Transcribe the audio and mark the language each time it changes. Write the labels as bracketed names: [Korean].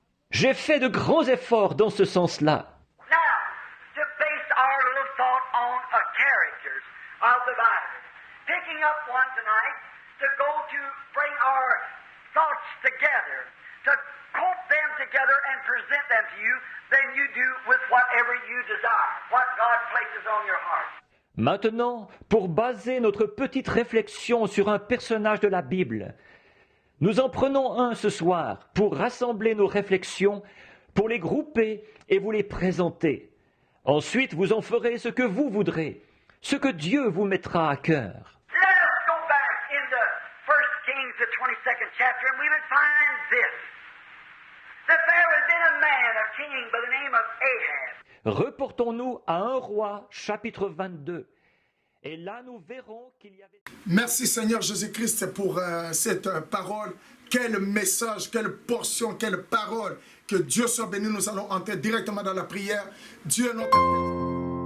[French] J'ai fait de grands efforts dans ce sens-là. [English] Now, to base our little thought on the characters of the Bible, picking up one tonight to go to bring our thoughts together, to quote them together and present them to you, then you do with whatever you desire, what God places on your heart. [French] Maintenant, pour baser notre petite réflexion sur un personnage de la Bible, nous en prenons un ce soir pour rassembler nos réflexions, pour les grouper et vous les présenter. Ensuite, vous en ferez ce que vous voudrez, ce que Dieu vous mettra à cœur. [English] Let us go back in the 1 Kings, the 22nd chapter, and we would find this. That there had been a man, a king, by the name of Ahab. [French] Reportons-nous à 1 Roi, chapitre 22. Et là, nous verrons qu'il y avait... Merci Seigneur Jésus-Christ pour cette parole. Quel message, quelle portion, quelle parole. Que Dieu soit béni. Nous allons entrer directement dans la prière. Dieu est notre Père.